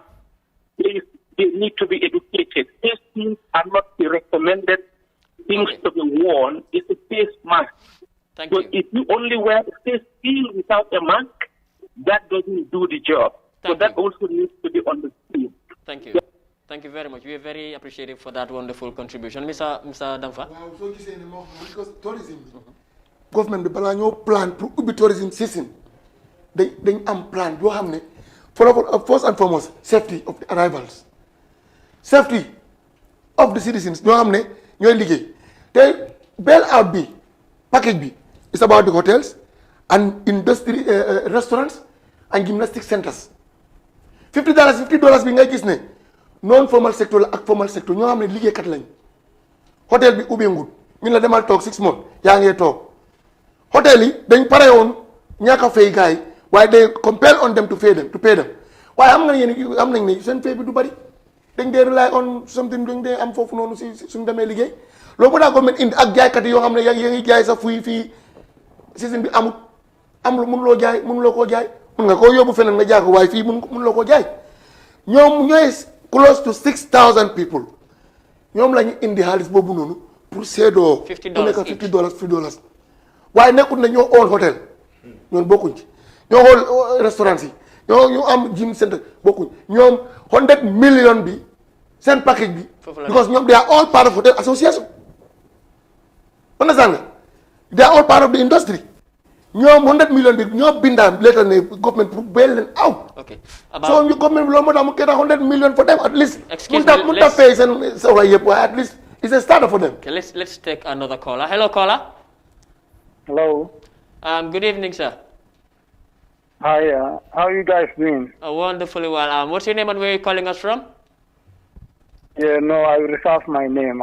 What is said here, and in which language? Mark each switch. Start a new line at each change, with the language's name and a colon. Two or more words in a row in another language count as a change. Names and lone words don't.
English: They need to be educated. Face shields are not the recommended things to be worn. It's a face mask. Thank So you. if you only wear a face shield without a mask, that doesn't do the job. So Thank that you. also needs to be understood. Thank you. Thank you very much. We are very appreciative for that wonderful contribution. Mr. Damfa?
Wolof: waaw soo gisee ne moo xam
English: because tourism
Wolof: bi government bi balaa ñoo plan pour ubbi
English: tourism season
Wolof: dañ am plan yoo xam ne
English: first and foremost safety of the arrivals safety of the citizens
Wolof: ñoo xam ne ñooy liggéey te
English: bail out
Wolof: bi package bi
English: is about the hotels and industry restaurants and gymnastic centers
Wolof: $50 bi ngay gis ne
English: non formal sector
Wolof: la ak
English: formal sector
Wolof: ñoo xam ne liggéeykat lañ hôtel bi ubbi ngut ñun la demal toog 6 mois yaa ngee toog hôtel yi dañ pare woon ñàkk a fay gars yi waaye
English: they compel on them to pay them
Wolof: waaye am nga yéen am nañ ne seen fay bi du bari dañ dee
English: rely on something
Wolof: dañ dee am foofu noonu si suñ demee liggéey loolu bu daa government indi ak jaaykat yi yoo xam ne yaa ngi jaay sa fuy fii season bi amut am lu mënuloo koo jaay mun nga koo yóbbu feneen nga jaay ko waaye fii mënuloo koo jaay ñoom ñooy
English: close to 6,000 people
Wolof: ñoom la ñu indi xaalis boobu noonu pour seedoo $50 ku nekk each. $50 waaye nekkul ne ñoo
English: own hotel
Wolof: ñoom bokkuñ ci ñoo xool restaurants yi ñu am
English: gym center
Wolof: bokkuñ ñoom 100 million bi seen package bi because ñoom
English: they are all part of hotel association understand
Wolof: nga
English: they are all part of the industry
Wolof: ñoom 100 million bi ñoo bindaan later ne government pour bail leen out.
English: Okay.
Wolof: So ñu government loolu moo tax mu
English: get 100 million for them at least. Excuse me,
Wolof: mun ta pay seen soxla yëpp waaye
English: at least it's a starter for them. Okay, let's take another caller. Hello, caller. Hello. Good evening, sir. Hi. How are you guys doing? Wonderfully well. What's your name and where are you calling us from? Yeah, no, I reserve my name.